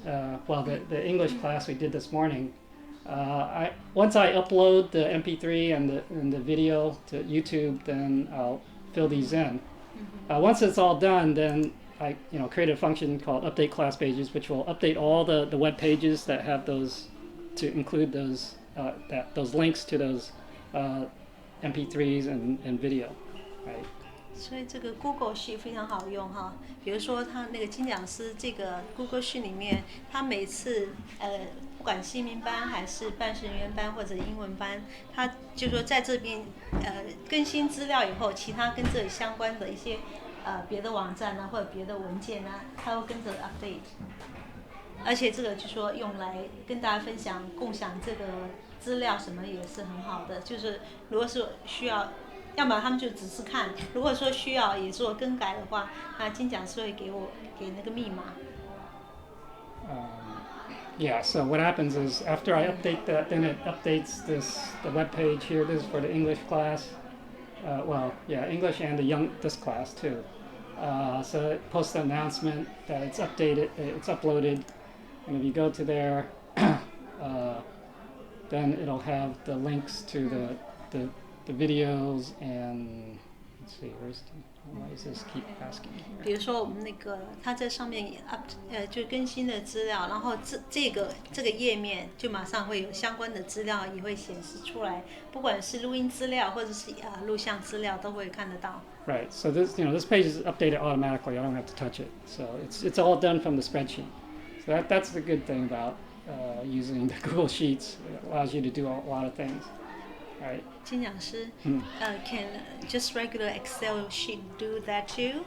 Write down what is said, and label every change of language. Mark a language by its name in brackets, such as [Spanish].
[English] The English class we did this morning. Once I upload the MP3 and the video to YouTube, then I'll fill these in. Once it's all done, then I create a function called update class pages, which will update all the web pages that have those, to include those those links to those MP3s and video, right? [Chinese] 所以这个 Google Sheet 非常好用哈，比如说他那个金讲师这个 Google Sheet 里面，他每次不管新民班还是办事人员班或者英文班，他就说在这边更新资料以后，其他跟这里相关的一些别的网站啊或者别的文件啊，他会跟着 update。而且这个就说用来跟大家分享、共享这个资料什么也是很好的，就是如果是需要。要么他们就只是看，如果说需要也做更改的话，那金讲师会给那个密码。 [English] Yeah, so what happens is after I update that, then it updates the web page here. This is for the English class. English and this class too. So it posts an announcement that it's updated, it's uploaded, and if you go to there, then it'll have the links to the videos and let's see, why does this keep asking here? [Chinese] 比如说我们那个他在上面就更新的资料，然后这个页面就马上会有相关的资料也会显示出来，不管是录音资料或者是录像资料都会看得到。 [English] Right. So this this page is updated automatically. I don't have to touch it. So it's all done from the spreadsheet. So that's the good thing about using the Google Sheets. It allows you to do a lot of things. Right. 金讲师 can just regular Excel sheet do that too?